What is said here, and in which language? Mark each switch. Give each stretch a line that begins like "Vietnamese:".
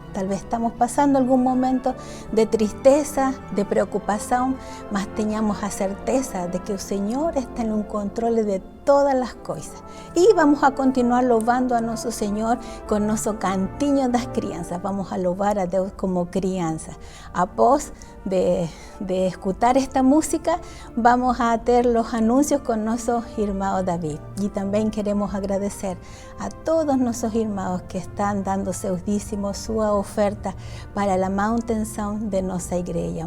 Spanish: Tal vez estamos pasando algún momento de tristeza, de preocupación,
Portuguese: mas tenhamos a certeza de que o Senhor está
Spanish: en un control de todas las cosas. Y vamos a continuar
Portuguese: louvando a nosso Senhor con nosso cantinho das crianças. Vamos a louvar a Deus como criança.
Spanish: Após de escuchar esta música, vamos a ter los anuncios con nuestro hermano David. Y también queremos agradecer a todos nuestros hermanos que están dando
Portuguese: seus dízimos,
Spanish: su oferta para la manutención de nuestra iglesia.